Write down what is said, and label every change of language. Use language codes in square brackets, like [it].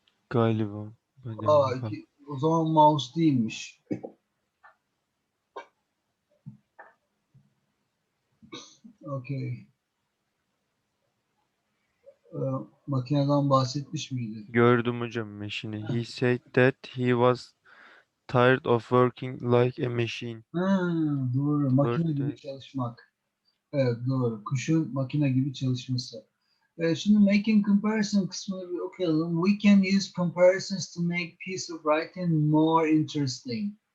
[tr] galiba. Ben de bakalım. O zaman mouse değilmiş. [en] Okay. [tr] Makineden bahsetmiş miydi? Gördüm hocam machine'i. [en] He said that he was tired of working like a machine. [tr] Doğru. [en] The bird [tr] Makine gibi [en] that [tr] çalışmak. Evet, doğru. Kuşun makine gibi çalışması. Şimdi making comparison kısmını bir okuyalım. [en] We can use comparisons to make piece of writing more interesting.